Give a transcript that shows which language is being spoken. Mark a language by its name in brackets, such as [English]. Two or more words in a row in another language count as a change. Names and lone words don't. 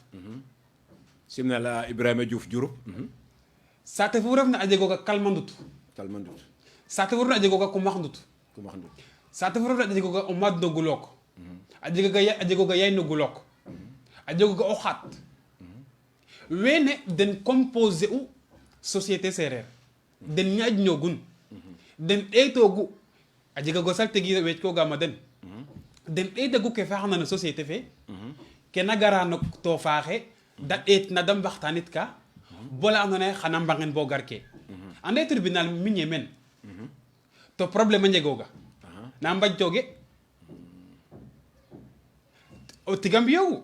[Serer] Simna la Ibrahima Diouf Diouroup. saate fu refna a jegooga kalmandut Talmandut. saate fu refna a jegooga kumaxndut Ku maxndut. saate fu refna a jegooga o maad no gulook a jegooga yay no gulook a jegooga o xaat wene den composé u société séeréer den ñaƴñoogun den ɗeetoogu a jega go saltegi weeckoogama den ɗeetagu ke faaxna no société fe ke na gara no to faaxe da ɗeet na da mbaxtaanit ka bola andoona yee xana mbangin bo gar ke ande tribunal miñe men to problème a njegooga na mbajtooge o tiga mbiyoogu